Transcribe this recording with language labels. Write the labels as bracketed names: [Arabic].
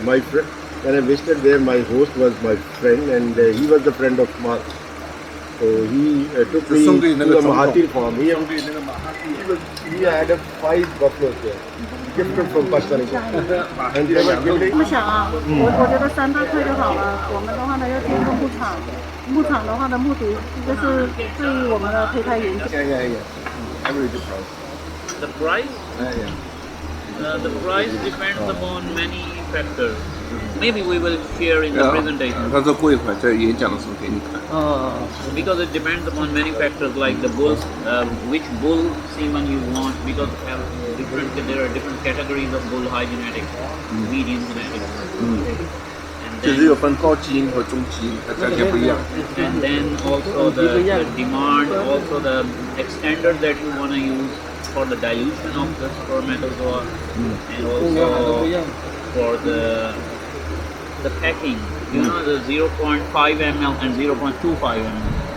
[English] My friend, when I visited there, my host was my friend, and he was the friend of Mark. So he took me to the Mahathir farm. He had 5 buffaloes there, gifted from Pakistani government. And they were giving. [Chinese] 不想啊，我觉得3大块就好了。我们的话呢，要进入牧场，牧场的话的目的就是对于我们的胚胎研究。 [English] Yeah. Average price. The price? Yeah. The price depends upon many factors. Maybe we will share in the presentation. [Chinese] 他说过一会儿在演讲的时候给你看。 [English] Because it depends upon many factors like the bulls, which bull semen you want, because there are different categories of bull, high genetics, medium genetics. And [Chinese] 就是 [English] then, [Chinese] 有分高基因和中基因，它价钱不一样。 [English] and then also the demand, also the extender that you want to use for the dilution of the spermatozoa, and also for the packing. You know, the 0.5 ml and 0.25 ml.